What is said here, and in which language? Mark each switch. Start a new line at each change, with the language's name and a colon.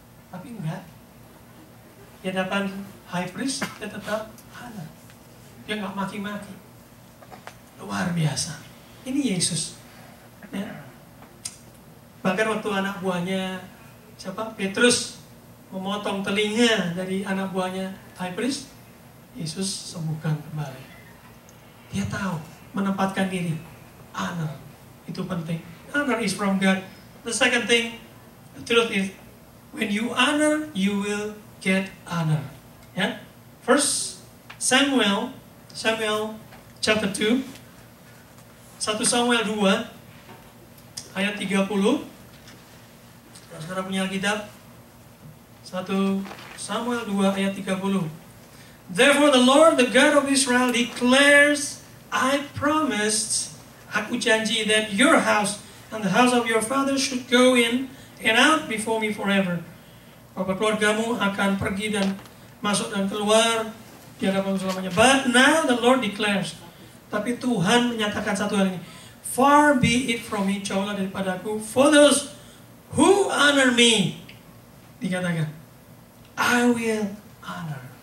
Indonesian: Tapi enggak. Di hadapan high priest dia tetap honor. Dia nggak maki-maki. Luar biasa. Ini Yesus. Ya. Bahkan waktu anak buahnya siapa? Petrus memotong telinga dari anak buahnya high priest, Yesus sembuhkan kembali. Dia tahu menempatkan diri. Honor itu penting.
English: Honor is from God. The second thing, the truth is, when you honor, you will get honor. Ya. First Samuel chapter 2, 1 Samuel 2 ayat 30.
Indonesian: Saudara punya Alkitab? 1 Samuel 2 ayat 30.
English: Therefore the Lord, the God of Israel, declares, I promised,
Indonesian: aku janji
English: that your house and the house of your father should go in and out before me forever.
Indonesian: Bahwa keluargamu akan pergi dan masuk dan keluar di hadapan selamanya.
English: But now the Lord declares,
Indonesian: tapi Tuhan menyatakan satu hal ini,
English: far be it from me,
Indonesian: jauhlah daripadaku,
English: for those who honor me,
Indonesian: dikatakan,
English: I will honor.